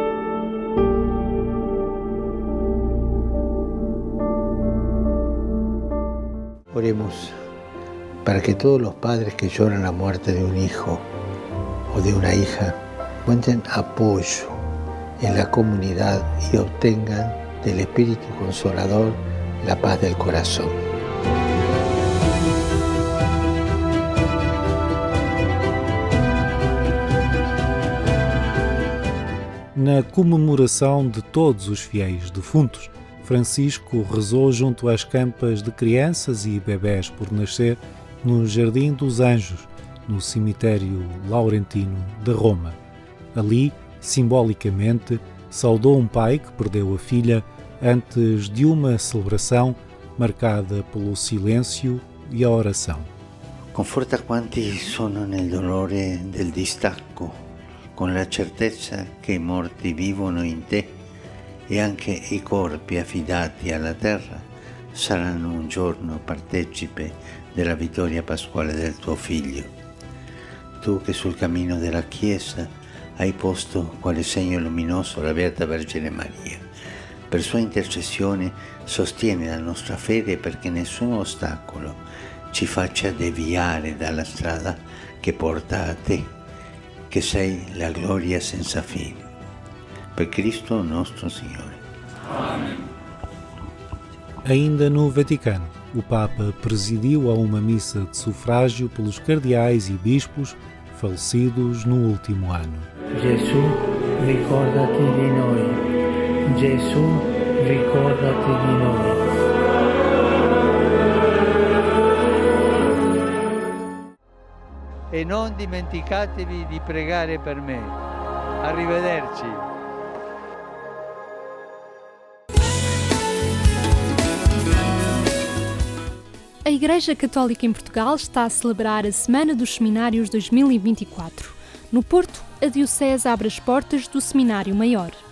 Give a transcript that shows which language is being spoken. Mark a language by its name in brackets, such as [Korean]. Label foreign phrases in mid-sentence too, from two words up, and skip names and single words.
[Spanish] Oremos para que todos los padres que lloran la muerte de un hijo o de una hija encuentren apoyo en la comunidad y obtengan del Espíritu Consolador la paz del corazón. [Portuguese] Na comemoração de todos os fiéis defuntos, Francisco rezou junto às campas de crianças e bebés por nascer no Jardim dos Anjos, no cemitério laurentino de Roma. Ali, simbolicamente, saudou um pai que perdeu a filha antes de uma celebração marcada pelo silêncio e a oração. [Italian] Conforta quanti sono nel dolore del distacco, con la certezza che i morti vivono in te e anche i corpi affidati alla terra saranno un giorno partecipe della vittoria pasquale del tuo Figlio. Tu che sul cammino della Chiesa hai posto quale segno luminoso la Beata Vergine Maria. Per sua intercessione sostiene la nostra fede perché nessun ostacolo ci faccia deviare dalla strada che porta a te, che sei la gloria senza fine. Per Cristo nostro Signore. [Portuguese] Amém. Ainda no Vaticano, o Papa presidiu a uma missa de sufrágio pelos cardeais e bispos falecidos no último ano. [Italian] Gesù, ricordati di noi. Gesù, ricordati di noi. E non dimenticatevi di pregare per me. Arrivederci. [Portuguese] A Igreja Católica em Portugal está a celebrar a Semana dos Seminários 2024. No Porto, a Diocese abre as portas do Seminário Maior.